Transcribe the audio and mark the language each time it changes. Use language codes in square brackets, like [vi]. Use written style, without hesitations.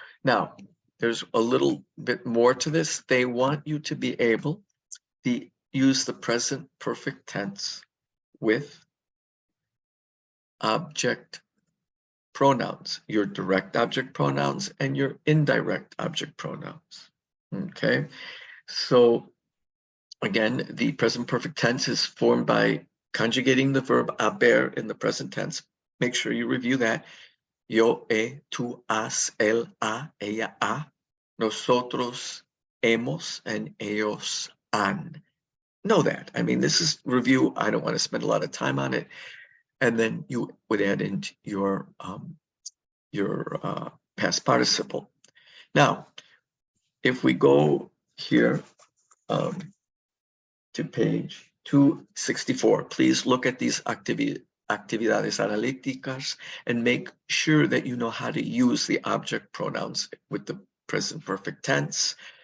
[en] Now, there's a little bit more to this. They want you to be able to use the present perfect tense with object pronouns, your direct object pronouns and your indirect object pronouns. Okay, so again, the present perfect tense is formed by conjugating the verb haber in the present tense. Make sure you review that. [es] Yo, he, tú, has, él, ha, ella, ha. Nosotros, hemos, and ellos han. [en] Know that. I mean, this is review. I don't want to spend a lot of time on it. And then you would add in your past participle. Now, if we go here to page 264, please look at these actividades analíticas and make sure that you know how to use the object pronouns with the present perfect tense.